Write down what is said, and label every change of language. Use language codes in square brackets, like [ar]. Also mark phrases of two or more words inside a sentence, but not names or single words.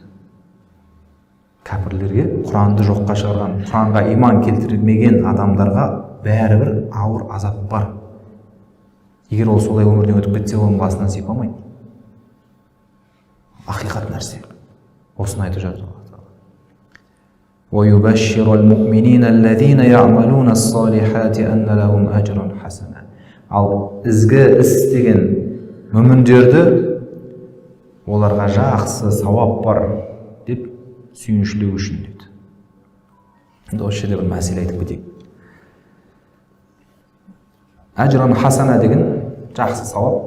[kk] Кәпірлерге, Құранды жоққа шығарған, Құранға иман келтірмеген адамдарға бәрібір ауыр азап бар. Егер ол солай өмірден өтіп кетсе, оның басынан сипамайды. Ақиқат нәрсе. Осыны айтып жатыр Алла тағала. [ar] وَيُبَشِّرُ الْمُؤْمِنِينَ الَّذِينَ يَعْمَلُونَ الصَّالِحَاتِ أَنَّ لَهُمْ أَجْرًا حَسَنًا. [kk] Ал ізгі іс деген мүміндерді оларға жақсы сауап бар деп сүйіншілеу үшін дейді. Енді осы жерде бір мәселе айтып кетейік. [ar] أجرا حسنا [kk] деген жақсы сауап.